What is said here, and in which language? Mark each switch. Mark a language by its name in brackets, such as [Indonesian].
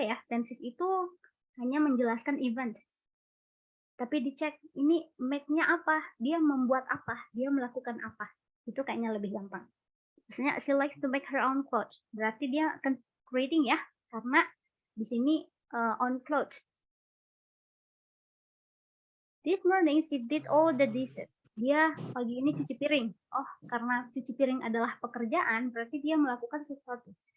[Indonesian] Tenses itu hanya menjelaskan event. Tapi dicek ini make-nya apa, dia membuat apa, dia melakukan apa. Itu kayaknya lebih gampang. Misalnya [English] she likes to make her own clothes. [Indonesian] Berarti dia akan creating ya, karena di sini [English] own clothes. This morning she did all the dishes. [Indonesian] Dia pagi ini cuci piring. Oh, karena cuci piring adalah pekerjaan, berarti dia melakukan sesuatu.